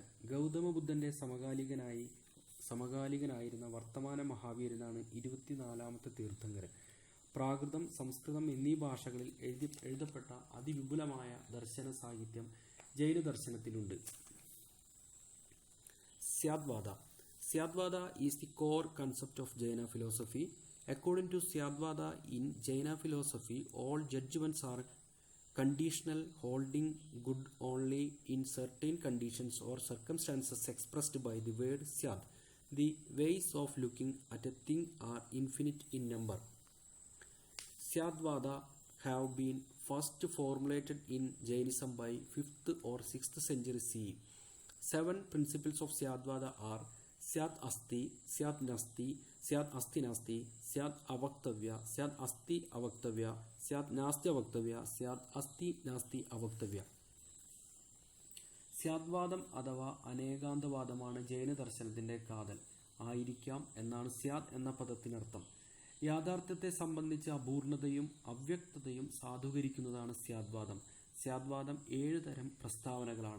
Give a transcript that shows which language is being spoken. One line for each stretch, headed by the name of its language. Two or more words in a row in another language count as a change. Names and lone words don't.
Malayalam: ഗൗതമ ബുദ്ധന്റെ സമകാലികനായിരുന്ന വർത്തമാന മഹാവീരനാണ് 24ാമത്തെ തീർത്ഥങ്കരൻ. പ്രാകൃതം, സംസ്കൃതം എന്നീ ഭാഷകളിൽ എഴുതപ്പെട്ട അതിവിപുലമായ ദർശന സാഹിത്യം ജൈനദർശനത്തിലുണ്ട്. സ്യാദ്വാദ.
English: Syadvada is the core concept of Jaina philosophy. According to Syadvada, in Jaina philosophy, all judgments are conditional, holding good only in certain conditions or circumstances expressed by the word Syad. The ways of looking at a thing are infinite in number. Syadvada have been first formulated in Jainism by 5th or 6th century CE. 7 principles of Syadvada are
Sanskrit: Syad Asti, Syad Nasti, Syad Asti Nasti, Syad Avaktavya, Syad Asti Avaktavya, Syad Nasti Avaktavya,
English: Syad Asti Nasti Avaktavya.
Malayalam: സ്യാദ്വാദം അഥവാ അനേകാന്തവാദമാണ് ജൈനദർശനത്തിന്റെ കാതൽ. ആയിരിക്കാം എന്നാണ് സ്യാദ് എന്ന പദത്തിനർത്ഥം. യാഥാർത്ഥ്യത്തെ സംബന്ധിച്ച അപൂർണതയും അവ്യക്തതയും സാധൂകരിക്കുന്നതാണ് സ്യാദ്വാദം. സ്യാദ്വാദം 7 തരം പ്രസ്താവനകളാണ്.